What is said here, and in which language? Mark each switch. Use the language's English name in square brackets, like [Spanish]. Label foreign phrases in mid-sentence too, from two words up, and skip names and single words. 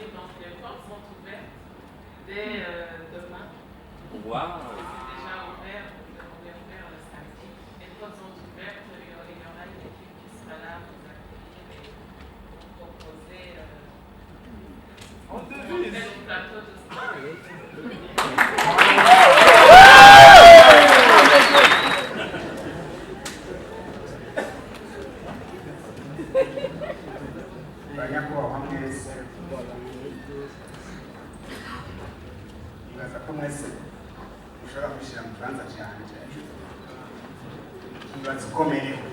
[French] Donc, les portes sont ouvertes dès demain. Wow. C'est déjà ouvert. On est ouvert le samedi. Les portes sont ouvertes. Il y aura une équipe qui sera là pour vous accueillir et pour proposer un plateau de [Kinyarwanda] banyakubahwa mwese nibaza ko mwese mushobora kwishyira mu kibanza cyanjye ikibazo ukomeye